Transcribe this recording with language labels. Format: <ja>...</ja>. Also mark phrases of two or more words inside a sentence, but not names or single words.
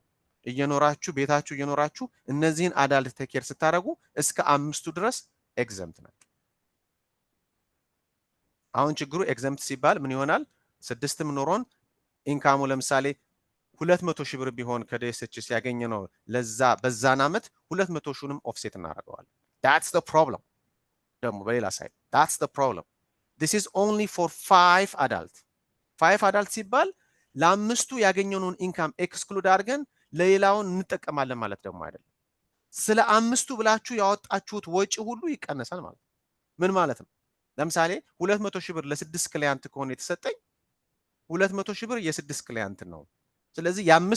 <am>እየኖራችሁ ቤታችሁ እየኖራችሁ እነዚህን</am> <en>adult daycare</en> <am>ስታደርጉ እስከ 5 ድረስ ኤግዘምት ናቸው። አሁን ችግሩ ኤግዘምት ሲባል ምን ይሆናል? 6ም ኖሮን ኢንካሙ ለምሳሌ 200 ሺህ ብር ቢሆን ከዲኤስኤችኤስ ያገኘ ነው ለዛ በዛን አመት 200 ሺውንም ኦፍሴት እናደርገዋለን።</am> <en>that's the problem።</en> <am>ደግሞ በሌላ ሳይድ</am> <en>that's the problem. this is only for 5 adult</en> <am>5 adult ሲባል ለአምስቱ ያገኘነውን ኢንካም ኤክስክሉድ አድርገን ለሌላውን እንጠቀማለን ማለት ደግሞ አይደለም። ስለ አምስቱ ብላችሁ ያወጣችሁት ወጪ ሁሉ ይቀነሳል ማለት ነው። ምን ማለት ነው? ለምሳሌ 200 ሺህ ብር ለ6 ክሊያንት ከሆነ የተሰጠኝ 200 ሺህ ብር የ6 ክሊያንት ነው። ስለዚህ የ5</am>